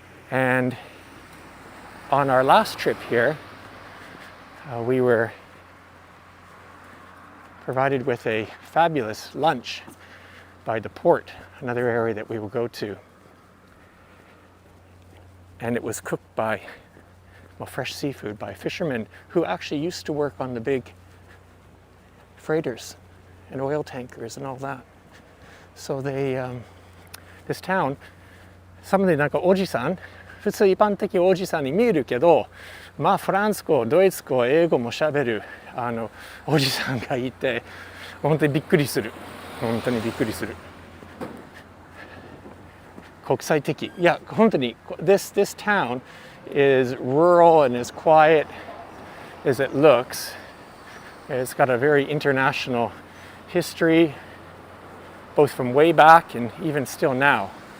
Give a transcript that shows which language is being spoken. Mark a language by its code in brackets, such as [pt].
[en] And on our last trip here, we were provided with a fabulous lunch by the port, another area that we will go to. And it was cooked by, fresh seafood by fishermen who actually used to work on the big freighters and oil tankers and all that. So they, this town, some of the [ja] oji-san, 普通一般的おじさんに見えるけど、フランス語、ドイツ語、英語も喋るおじさんがいて、本当にびっくりする。本当にびっくりする。国際的。いや、本当に [en] this town is rural and as quiet as it looks. It's got a very international history, both from way back and even still now.